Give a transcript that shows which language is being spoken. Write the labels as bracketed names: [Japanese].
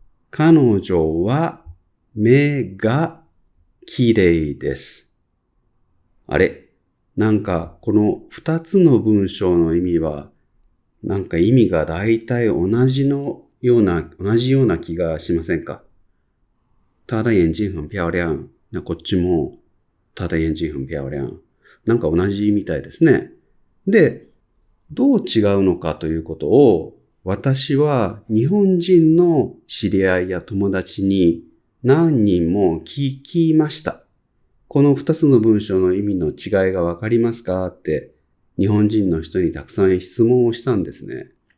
[Japanese] 彼女は目が綺麗です。あれ？なんかこの二つの文章の意味は、なんか意味が大体同じような気がしませんか？ [Chinese] 她的眼睛很漂亮。 [Japanese] こっちも、 [Chinese] 她的眼睛很漂亮。 [Japanese] なんか同じみたいですね。で、どう違うのかということを、私は日本人の知り合いや友達に何人も聞きました。この二つの文章の意味の違いがわかりますかって日本人の人にたくさん質問をしたんですね。